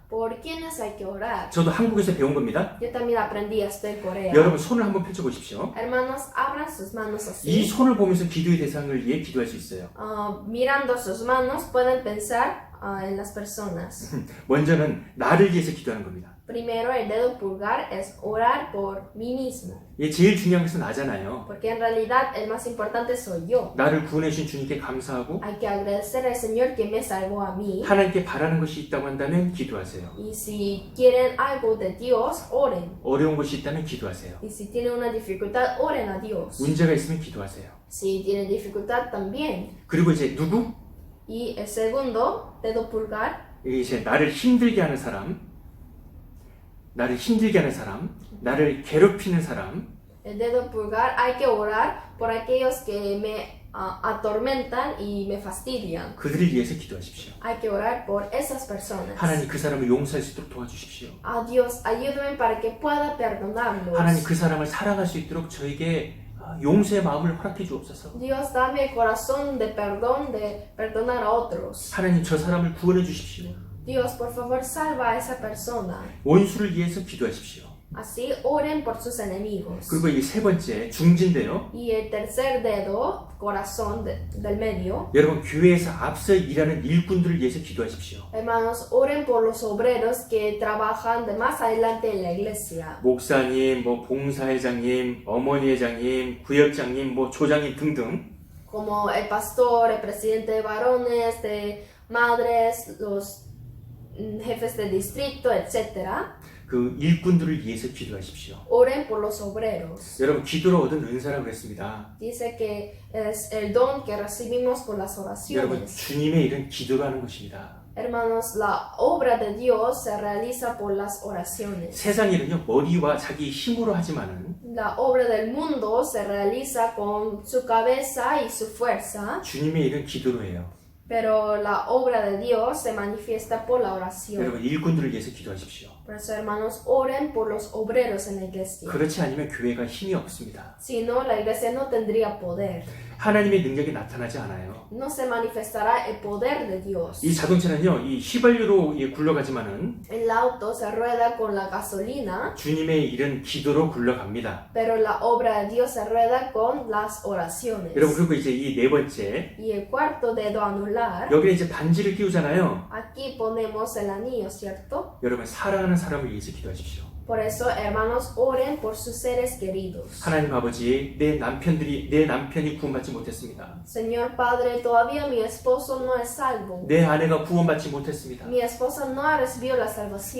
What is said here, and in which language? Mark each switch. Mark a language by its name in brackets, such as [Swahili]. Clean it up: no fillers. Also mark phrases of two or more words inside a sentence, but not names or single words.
[Spanish] ¿Por quiénes hay que orar? [Korean] 저도 한국에서 배운 겁니다. [Spanish] Yo también aprendí esto en Corea. [Korean] 여러분 손을 한번 펼쳐 보십시오. [Spanish] Hermanos, abran sus manos [Korean] 이 [Spanish] así. [Korean] 손을 보면서 기도의 대상을 위해 기도할 수 있어요. [Spanish] Mirando sus manos pueden pensar en las personas. [Korean] 먼저는 나를 위해서 기도하는 겁니다. [Spanish] Primero, el dedo pulgar es orar por mí mismo, [Korean] 이게 제일 중요한 것은 나잖아요. [Spanish] porque en realidad el más importante soy yo. [Korean] 나를 구원해 주신 주님께 감사하고 [Spanish] Hay que agradecer al Señor que me salvó a mí. [Korean] 하나님께 바라는 것이 있다고 한다면 기도하세요. [Spanish] Y si quieren algo de Dios, oren. [Korean] 어려운 것이 있다면 기도하세요. [Spanish] Y si tienen una dificultad, oren a Dios. [Korean] 문제가 있으면 기도하세요. [Spanish] Si tienen dificultad, también. [Korean] 그리고 이제 누구? [Spanish] Y el segundo, dedo pulgar, [Korean] 이제 나를 힘들게 하는 사람, 나를 괴롭히는 사람, [Spanish] el dedo pulgar, hay que orar por aquellos que me atormentan y me fastidian. [Korean] 그들을 위해서 기도하십시오. [Spanish] Hay que orar por esas personas. [Korean] 하나님 그 사람을 용서할 수 있도록 도와주십시오. [Spanish] A Dios, ayúdame para que pueda perdonarlos. [Korean] 하나님 그 사람을 사랑할 수 있도록 저에게 용서의 마음을 허락해 주옵소서. [Spanish] Dios, dame el corazón de perdón, de perdonar a otros. [Korean] 하나님 저 사람을 구원해 주십시오. [Spanish] Dios, por favor, salva a esa persona. [Korean] 원수를 위해서 기도하십시오. [Spanish] Así oren por sus enemigos. [Korean] 그리고 이 세 번째 중진인데요. [Spanish] Y el tercer dedo, corazón del medio. [Korean] 여러분 교회에서 앞서 일하는 일꾼들을 위해서 기도하십시오. [Spanish] Hermanos, oren por los obreros que trabajan de más adelante en la iglesia. [Korean] 목사님, 봉사회장님, 어머니 회장님, 구역장님, 조장님 등등 [Spanish] Como el pastor, el presidente de varones, de madres, los jefes de distrito, etc. [Korean] 그 일꾼들을 위해서 기도하십시오. [Spanish] Oren por los obreros. [Korean] 여러분 기도로 얻은 은사라고 그랬습니다. [Spanish] Dice que es el don que recibimos por las [Korean] 여러분 [Spanish] oraciones. [Korean] 주님의 일은 기도로 하는 것입니다. [Spanish] Hermanos, la obra de Dios se realiza por las oraciones. [Korean] 세상 일은요 머리와 자기 힘으로 하지만은 [Spanish] La obra del mundo se realiza con su cabeza y su fuerza, [Korean] 주님의 일은 기도로 해요. [Spanish] pero la obra de Dios se manifiesta por la oración. [Korean] 여러분 일꾼들을 위해서 기도하십시오. [Spanish] Por eso, hermanos, oren por los obreros en la iglesia. [Korean] 그렇지 않으면 교회가 힘이 없습니다. [Spanish] Si no, la iglesia no tendría poder. [Korean] 하나님의 능력이 나타나지 않아요. [Spanish] No se manifestará el poder de Dios. [Korean] 이 자동차는요 이 휘발유로 굴러가지만은 [Spanish] El auto se rueda con la gasolina, [Korean] 주님의 일은 기도로 굴러갑니다. [Spanish] pero la obra de Dios se rueda con las oraciones. [Korean] 여러분 그리고 이제 이 네 번째 [Spanish] Y el cuarto dedo anular particular, [Korean] 여기에 이제 반지를 끼우잖아요. [Spanish] aquí ponemos el anillo, ¿cierto? [Korean] 여러분 사랑하는 사람을 위해서 기도하십시오. [Spanish] Por eso, hermanos, oren por sus seres queridos. [Korean] 하나님 아버지, 내 남편이 구원받지 못했습니다. [Spanish] Señor Padre, todavía mi esposo no es salvo. [Korean] 내 아내가 구원받지 못했습니다. [Spanish] Mi esposa no ha recibido la salvación.